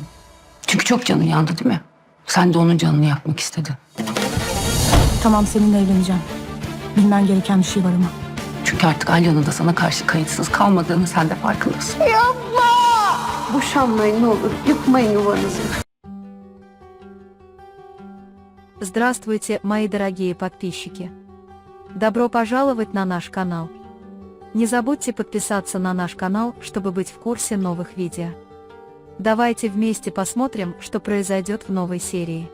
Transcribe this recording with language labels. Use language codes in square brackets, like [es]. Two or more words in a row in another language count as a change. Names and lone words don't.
[tr] Çünkü çok canın yandı değil mi? Sen de onun canını yakmak istedin. Tamam, seninle evleneceğim. Bilmen gereken bir şey var ama. Çünkü artık Alya'nın da sana karşı kayıtsız kalmadığını sen de farkındasın. Yapma! Boşanmayın ne olur. Yıkmayın yuvanızı. [ru] Здравствуйте, мои дорогие подписчики! Добро пожаловать на наш канал. Не забудьте подписаться на наш канал, чтобы быть в курсе новых видео. Давайте вместе посмотрим, что произойдет в новой серии.